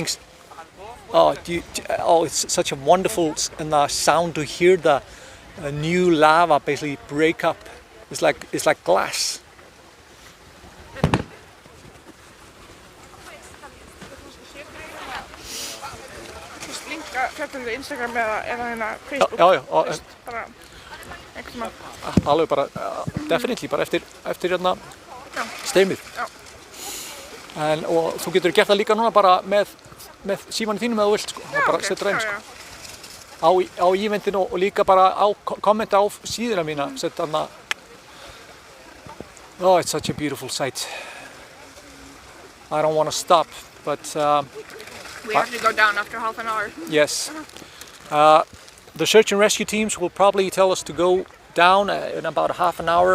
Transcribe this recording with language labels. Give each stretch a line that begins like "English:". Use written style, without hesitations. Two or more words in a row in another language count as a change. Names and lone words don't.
English: Oh, it's such a wonderful sound to hear the new lava basically break up. It's like glass.
Icelandic: Instagram eða Facebook. Já. Bara einhvern tímann. Alveg bara, definitely, bara eftir streymið. Og þú getur gert það líka núna bara með símanum þínum eða þú vilt, sko. Bara setur inn, sko. Á ívendinu og líka bara kommenta á síðuna mína.
English: Oh, it's such a beautiful sight. I don't want to stop, but we have to go down after half an hour. Yes. The search and rescue teams will probably tell us to go down in about half an hour.